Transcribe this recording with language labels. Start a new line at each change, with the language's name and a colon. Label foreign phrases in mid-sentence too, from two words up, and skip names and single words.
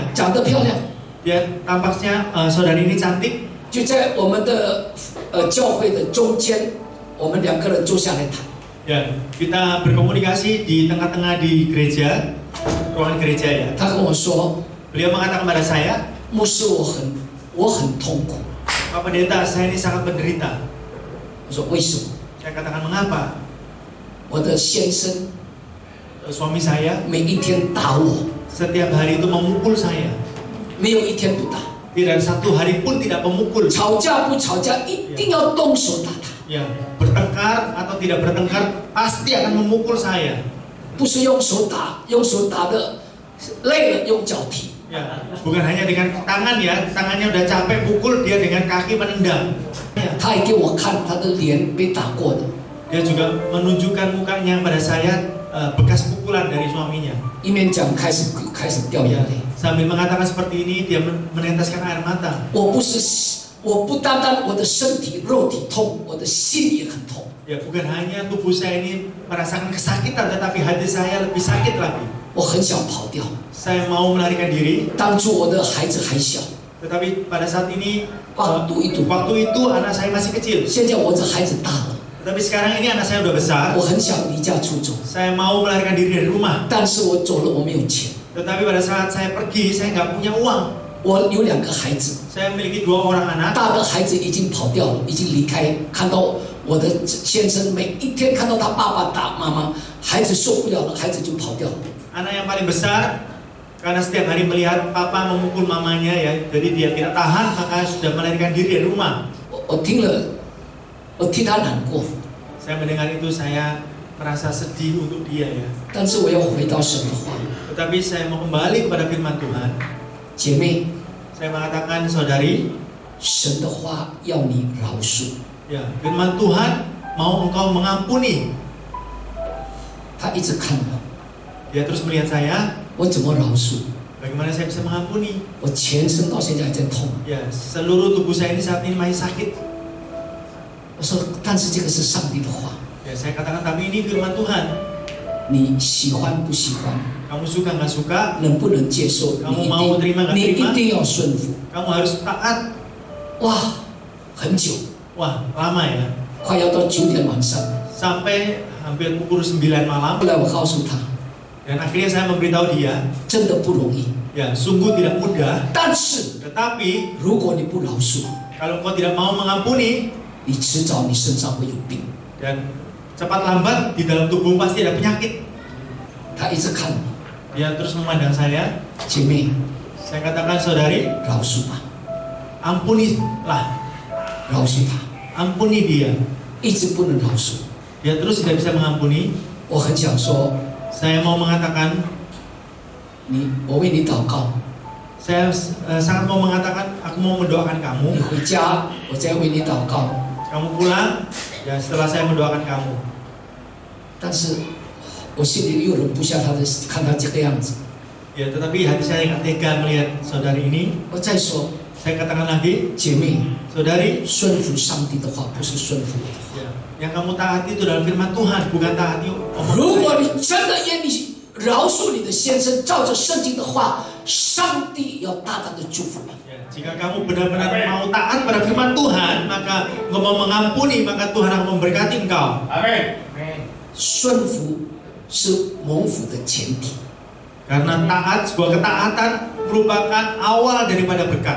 Chinese: 长得漂亮，
Indonesian: Dia tampaknya saudari ini cantik.
Chinese: 就在我们的教会的中间，我们2个人坐下来谈。
Indonesian: Ya, kita berkomunikasi di tengah-tengah di gereja, ruangan gereja ya.
Chinese: 她跟我说，
Indonesian: Beliau mengatakan pada saya,
Chinese: 牧师，我很痛苦。
Indonesian: Pak Pendeta, saya ini sangat menderita.
Chinese: 我说为什么？
Indonesian: Saya katakan mengapa?
Chinese: 我的先生
Indonesian: Suami saya
Chinese: 每一天打我，
Indonesian: setiap hari itu memukul saya.
Chinese: 没有一天不打。
Indonesian: Tidak satu hari pun tidak memukul.
Chinese: 吵架不吵架，一定要动手打他，
Indonesian: Ya, bertengkar atau tidak bertengkar pasti akan memukul saya.
Chinese: 不是用手打，用手打的累了用脚踢。
Indonesian: Ya, bukan hanya dengan tangan ya, tangannya udah capek pukul, dia dengan kaki menendang. Ya,
Chinese: 他还给我看他的脸被打过的，
Indonesian: dia juga menunjukkan mukanya pada saya bekas pukulan dari suaminya.
Chinese: 一面讲开始掉眼
Indonesian: Ya,
Chinese: 泪。
Indonesian: sambil mengatakan seperti ini, dia meneteskan air mata.
Chinese: 我不单单我的身体肉体痛，我的心也很痛。
Indonesian: Ya, bukan hanya tubuh saya ini merasakan kesakitan, tetapi hati saya lebih sakit lagi.
Chinese: 我很想跑掉，
Indonesian: Saya mau melarikan diri,
Chinese: 当初我的孩子还小，
Indonesian: tetapi pada saat ini, waktu itu waktu itu anak saya masih kecil.
Chinese: 现在我这孩子大了，
Indonesian: Tetapi sekarang ini anak saya udah besar.
Chinese: 我很想离家出走，
Indonesian: Saya mau melarikan diri dari rumah.
Chinese: 但是我走了，我没有钱。
Indonesian: Tetapi pada saat saya pergi, saya nggak punya uang.
Chinese: 我有2个孩子，
Indonesian: Saya memiliki 2 orang anak.
Chinese: 大的孩子已经跑掉了，已经离开，看到我的先生每一天看到他爸爸打妈妈，孩子受不了了，孩子就跑掉了。
Indonesian: Anak yang paling besar, karena setiap hari melihat papa memukul mamanya ya, jadi dia tidak tahan, maka sudah melarikan diri dari rumah.
Chinese: 我听了，我替他难过，
Indonesian: Saya mendengar itu, saya merasa sedih untuk dia ya.
Chinese: 但是我要回到神的话，
Indonesian: Tetapi saya mau kembali kepada firman Tuhan.
Chinese: 姐妹，
Indonesian: Saya mengatakan, saudari,
Chinese: 神的话要你饶恕。
Indonesian: ya, firman Tuhan mau engkau mengampuni.
Chinese: 他一直看我，
Indonesian: Dia terus melihat saya,
Chinese: 我怎么饶恕？
Indonesian: bagaimana saya bisa mengampuni?
Chinese: 我全身到现在还在痛。
Indonesian: Ya, seluruh tubuh saya ini saat ini masih sakit.
Chinese: 我说，但是这个是上帝的话，
Indonesian: Ya, saya katakan, tapi ini firman Tuhan.
Chinese: 你喜欢不喜欢，
Indonesian: Kamu suka nggak suka,
Chinese: 能不能接受，
Indonesian: Kamu mau terima nggak
Chinese: 你
Indonesian: terima?
Chinese: 一定要顺服。
Indonesian: kamu harus taat.
Chinese: 哇，很久，
Indonesian: Wah, lama ya.
Chinese: 快要到9点晚上。
Indonesian: Sampai hampir pukul 9 malam.
Chinese: 后来我告诉他，
Indonesian: Dan akhirnya saya memberitahu dia,
Chinese: 真的不容易。
Indonesian: ya sungguh tidak mudah.
Chinese: 但是
Indonesian: Tetapi
Chinese: 如果你不饶恕，
Indonesian: kalau kau tidak mau mengampuni,
Chinese: 你迟早你身上会有病。
Indonesian: dan cepat lambat di dalam tubuh pasti ada penyakit.
Chinese: 他一直看我，
Indonesian: Dia terus memandang saya.
Chinese: 姐妹，
Indonesian: Saya katakan, saudari,
Chinese: 饶恕吧，
Indonesian: ampunilah,
Chinese: 饶恕他，
Indonesian: ampuni dia.
Chinese: 一直不能饶恕。
Indonesian: Dia terus tidak bisa mengampuni.
Chinese: 我很想说，
Indonesian: Saya mau mengatakan,
Chinese: 我为你祷告，
Indonesian: saya sangat mau mengatakan, aku mau mendoakan kamu.
Chinese: 你回家，我再为你祷告。
Indonesian: Kamu pulang, ya setelah saya mendoakan kamu.
Chinese: 但是我心里又忍不下他的，看他这个样子。
Indonesian: Ya, tetapi hati saya nggak tega melihat saudari ini.
Chinese: 我再说，
Indonesian: Saya katakan lagi,
Chinese: 姐妹，
Indonesian: saudari,
Chinese: 顺服上帝的话，不是顺服我的话。
Indonesian: ya, yang kamu taati itu dalam firman Tuhan, bukan taati omongan
Chinese: 如
Indonesian: saya.
Chinese: 果你真的愿意饶恕你的先生，照着圣经的话，上帝要大大的祝福你。
Indonesian: Ya, jika kamu benar-benar mau taat pada firman Tuhan, maka engkau mau mengampuni, maka Tuhan akan memberkati engkau. Amin.
Chinese: 顺服是蒙福的前提。
Indonesian: Karena taat, sebuah ketaatan merupakan awal daripada berkat.